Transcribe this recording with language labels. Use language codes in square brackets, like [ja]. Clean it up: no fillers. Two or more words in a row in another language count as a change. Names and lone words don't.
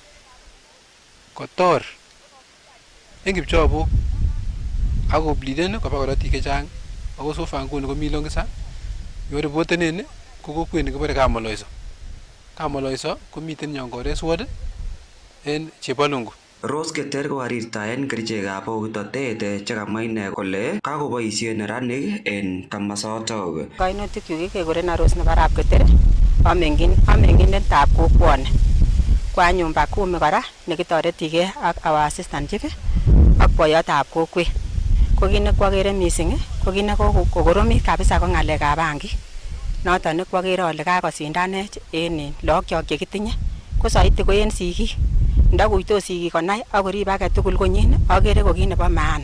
[kln] kotor en kipchobok ako bliden koba korotik chechang ako sofa nguni komi Longisa yo ripotenen ko kokwet nekibore Kamoloiso komiten Nyongores ward en Chepalungu. Rose Keter kokarirtaen kerichekab bokitotet chekamwa ine kole kakoboisien neranik en kamasotok. Kainutikyuk kekurenon Rose nebo Arap Keter, amengindetab kokwoni. Kwanyun Bakumi kora nekitoretigei ak [en] our assistant chief [kln] ak boyotab kokwet. Ko kit nekwokere missing ko kit nekokoromit kabisa ko ng'alekab bangik. Noton nekwokere ale kakosindanech en lagok chekitinye ko saiti ko en sigik. Ndakuitos sigik konai akorib age tugul konyin akere ko kit nebo maana.